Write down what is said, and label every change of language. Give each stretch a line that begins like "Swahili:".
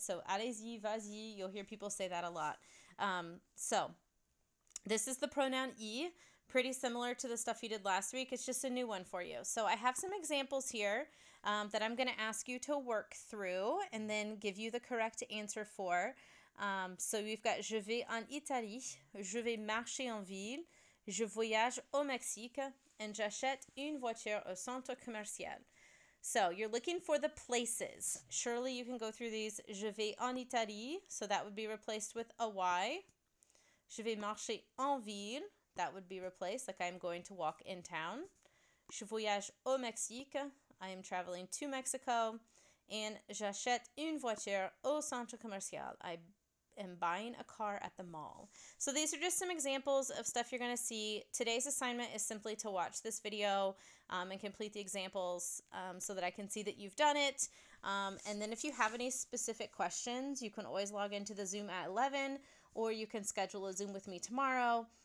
English: So,
French: allez-y, vas-y,
English: you'll hear people say that a lot. So, this is the pronoun I, pretty similar to the stuff you did last week. It's just a new one for you. So, I have some examples here that I'm going to ask you to work through and then give you the correct answer for. So, we've got
French: je vais en Italie, je vais marcher en ville, je voyage au Mexique,
English: and
French: j'achète une voiture au centre commercial.
English: So you're looking for the places. Surely you can go through these.
French: Je vais en Italie,
English: so that would be replaced with a Y.
French: Je vais marcher en ville,
English: that would be replaced. Like, I'm going to walk in town.
French: Je voyage au Mexique.
English: I am traveling to Mexico. And
French: j'achète une voiture au centre commercial.
English: I am buying a car at the mall. So these are just some examples of stuff you're going to see. Today's assignment is simply to watch this video and complete the examples so that I can see that you've done it. And then if you have any specific questions, you can always log into the Zoom at 11, or you can schedule a Zoom with me tomorrow.